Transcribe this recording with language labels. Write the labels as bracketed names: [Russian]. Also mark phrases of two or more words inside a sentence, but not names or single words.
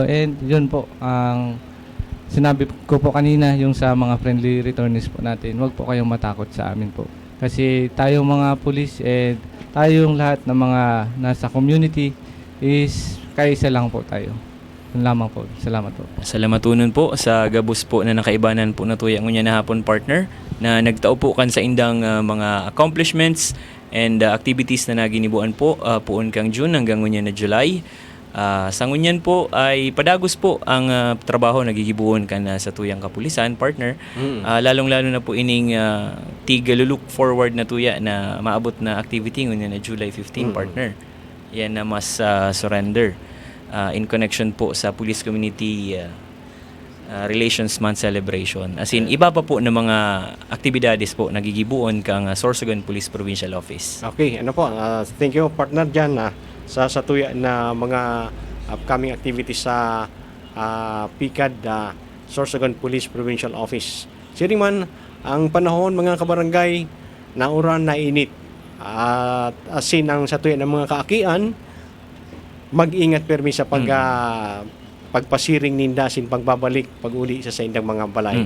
[Filipino] And yun po, ang sinabi ko po kanina, yung sa mga [English] friendly returnees [Filipino] po natin, huwag po kayong matakot sa amin po. Kasi tayong mga pulis and tayong lahat ng mga nasa community is kaisa lang po tayo. Yun lamang po. Salamat po. [Bikol] Salamatunon po sa gabos po na nakaibanan po na tuya ngunya na hapon, partner, na nagtao po kan sa indang mga [English] accomplishments and activities [Bikol] na naginibuan po puon kang June hanggang ngunya na July. Sa ngunyan po ay padagos po ang trabaho nagigibuon kan sa tuyang kapulisan, partner. Lalong-lalo na po ining [English] look forward [Bikol] na tuya na maabot na activity ngunyan na July 15, partner. Yan na mas surrender in connection po sa Police Community Relations Month celebration. As in, iba pa po ng mga aktibidades po nagigibuon kang Sorsogon Police Provincial Office. Okay, ano po, [English] thank you partner [Bikol] dyan sa tuya na mga [English] upcoming activities [Bikol] sa PICAD Sorsogon Police Provincial Office. Siring man, ang panahon mga kabarangay na uran na init at asin ang sa tuya ng mga kaakian, mag-ingat permi sa pagpasiring nindasin pagbabalik pag-uli sa indang mga balay.